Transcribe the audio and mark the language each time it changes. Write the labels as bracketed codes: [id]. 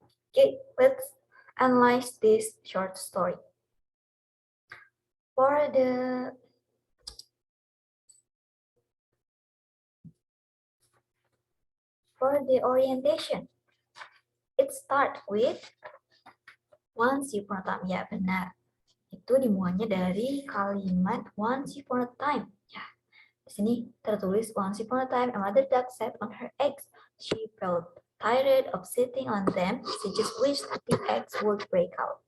[en] Okay, let's analyze this short story. For the orientation, it start with once upon a time. [id] Ya, benar. Itu dimuatnya dari kalimat [en] once upon a time. [id] Ya, di sini tertulis [en] once upon a time a mother duck sat on her eggs. She felt tired of sitting on them. She just wished the eggs would break out.